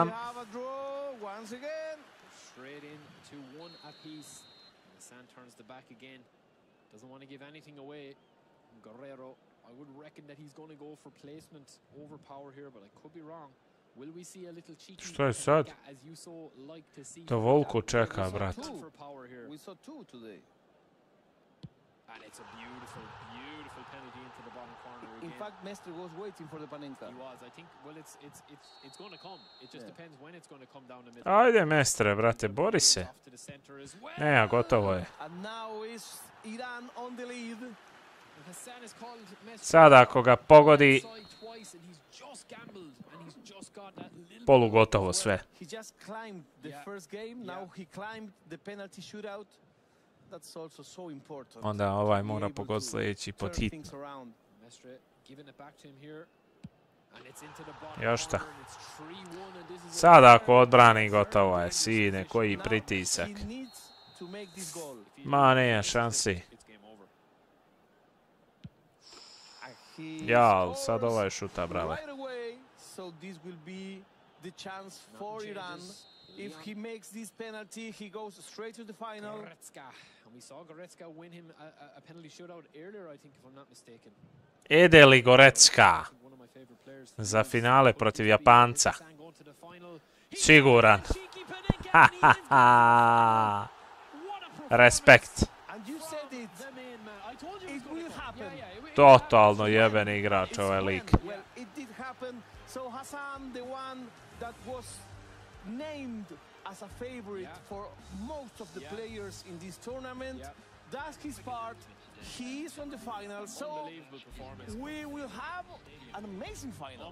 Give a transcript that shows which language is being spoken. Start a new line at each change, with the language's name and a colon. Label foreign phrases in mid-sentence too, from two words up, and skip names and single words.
English: we have a draw once again. Straight in to one apiece. And Hassan turns the back again. Doesn't want to give anything away. Guerrero, I would reckon that he's going to go for placement over power here, but I could be wrong. Will we see a little cheeky
Croatian: Što je sad?
English: as you so like to see?
Croatian: To Volko čeka, brat.
English: We saw two today. And it's a beautiful, beautiful penalty into the bottom corner again. In fact, Mestre was waiting for the Panenka. He was. I think. Well, it's going to come. It just depends when it's going to come down the middle.
Croatian: Ajde, Mestre, brate, bori se. Ne, gotovo je.
English: And now is Iran on the lead.
Croatian: Sada ako ga pogodi, polugotovo sve.
English: He just climbed the first game. Now he climbed the penalty shootout. That's also so important.
Croatian: Onda ovaj mora pogoditi sljedeći pod hitno. Još šta? Sada ako odbrani, gotovo je. Sine, koji pritisak. Ma, nema šansi. Ja, sad ovaj šuta, brale.
English: So this will be the chance for Iran. If he makes this penalty, he goes straight to the final. And we saw Goretzka win him a penalty shootout earlier, I think, if I'm not mistaken.
Croatian: Ide li Goretzka za finale protiv Japanca? Siguran. Respekt. Totalno jebeni igrač ovaj lik.
English: Well, it did happen. So Hassan, the one that was named as a favorite for most of the players in this tournament, does his part. He is on the final, so we will have an amazing final.